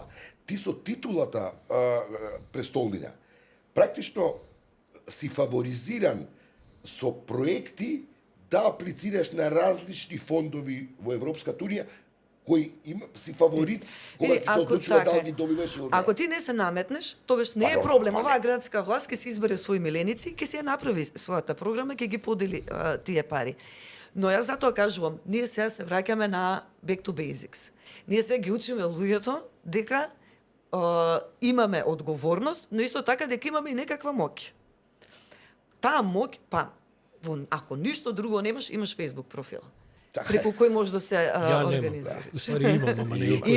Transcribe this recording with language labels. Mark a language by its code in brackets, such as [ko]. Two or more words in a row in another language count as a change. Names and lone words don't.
[mk] Ти со титулата престолнина практично си фаворизиран со проекти да аплицираш на различни фондови во Европската унија кој си фаворит кога ти се одлучува да ги добиваш од. Ако ти не се наметнеш, тогаш не е проблем. Оваа градска власт ќе се избере своји миленици, ќе се ја направи својата програма, ќе ги подели тие пари. Но јас затоа кажувам, ние сега се враќаме на [en] back to basics. [mk] Ние сега ги учиме луѓето дека имаме одговорност, но исто така дека имаме и некаква моќ. Таа моќ, ако ништо друго немаш, имаш Facebook профил. Преку кој може да се организира. Ствари имам, ама не го користам.